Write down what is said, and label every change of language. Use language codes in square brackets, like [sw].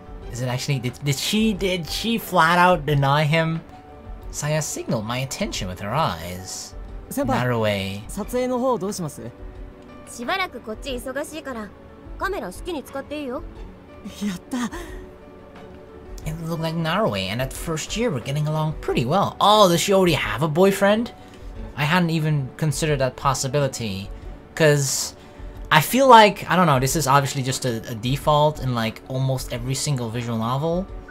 [en] Is it actually, did she flat out deny him? Saya signaled my attention with her eyes. Narue. [ja] しばらくこっち忙しいからカメラ好きに使っていいよ。やった。 [en] It looked like Narwe, and at first year we're getting along pretty well. Oh, does she already have a boyfriend? I hadn't even considered that possibility. Cause I feel like, I don't know, this is obviously just a default in like almost every single visual novel.